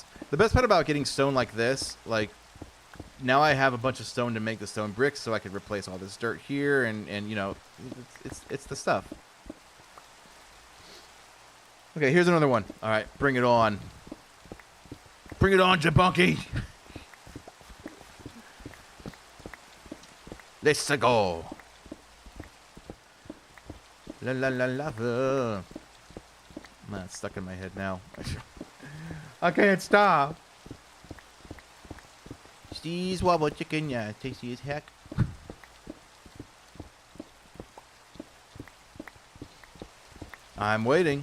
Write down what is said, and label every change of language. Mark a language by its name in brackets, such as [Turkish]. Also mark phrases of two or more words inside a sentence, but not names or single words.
[English] The best part about getting stone like this, like, now I have a bunch of stone to make the stone bricks, so I could replace all this dirt here, and you know, it's the stuff. Okay, here's another one. All right, bring it on. Bring it on, Jabunky. Let's go. La la la la. Man, it's stuck in my head now. I can't stop. Steve's wobble chicken, yeah, tasty as heck. I'm waiting.